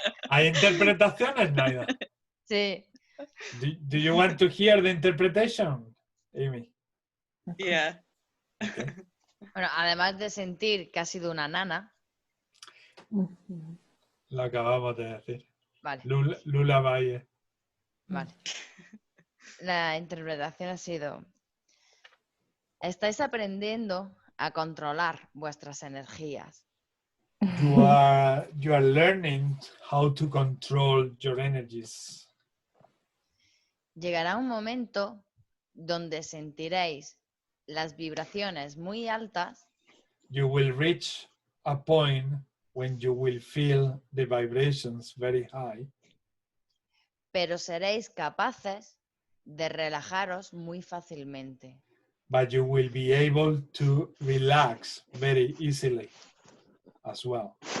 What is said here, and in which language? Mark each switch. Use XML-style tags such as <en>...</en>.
<es>¿Hay interpretaciones, Naida? Sí.</es> <en>Do you want to hear the interpretation, Amy? Yeah. Okay.</en> <es>Bueno, además de sentir que ha sido una nana. Lo acabamos de decir. Vale.</es> <en>Lullaby.</en> <es>Vale. La interpretación ha sido: estáis aprendiendo a controlar vuestras energías.</es> <en>You are learning how to control your energies.</en> <es>Llegará un momento donde sentiréis las vibraciones muy altas,</es> <en>You will reach a point when you will feel the vibrations very high,</en> <es>pero seréis capaces de relajaros muy fácilmente.</es> <en>but you will be able to relax very easily as well.</en>